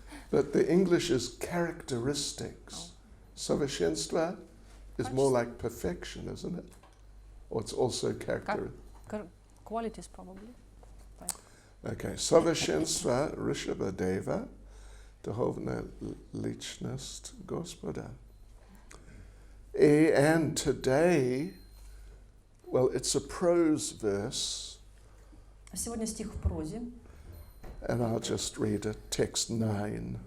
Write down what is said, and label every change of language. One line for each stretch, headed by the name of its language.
English: But the English is characteristics. Совершенство is more like perfection, isn't it? Or it's also character. Qualities probably.
Russian: Okay, совершенство Rishabhadeva, духовная личность Господа.
English: And today, well, it's a prose verse.
Russian: Сегодня стих в прозе.
English: And I'll just read it, text 9.